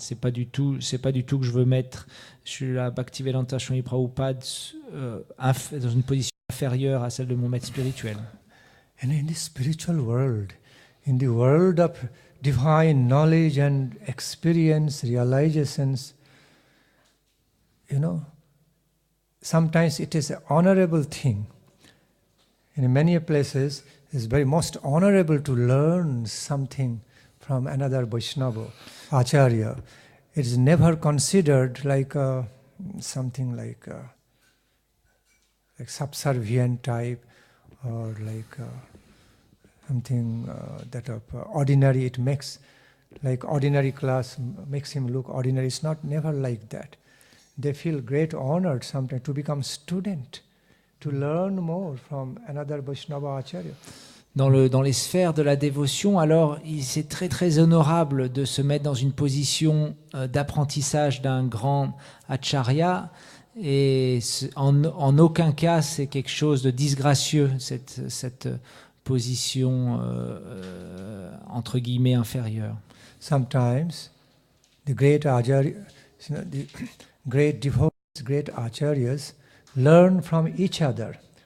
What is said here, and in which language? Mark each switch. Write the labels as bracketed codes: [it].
[fr] C'est pas du tout que je veux mettre Srila Bhaktivedanta Swami Prabhupada dans une position inférieure à celle de mon maître spirituel. [en] And in this spiritual world, in the world of divine knowledge and experience, realizations, sometimes it is an honorable thing. In many places, it's very most honorable to learn something from another Vaishnava, Acharya. It is never considered like something like subservient type, or like something that of ordinary. It makes like ordinary class makes him look ordinary. It's never like that. They feel great honored sometimes to become student, to learn more from another Vaishnava Acharya. [fr] Dans les sphères de la dévotion, alors c'est très très honorable de se mettre dans une position d'apprentissage d'un grand Acharya, et en aucun cas c'est quelque chose de disgracieux, cette position entre guillemets inférieure. [en] Sometimes the great Acharya, the great devotees, great Acharyas learn from each other.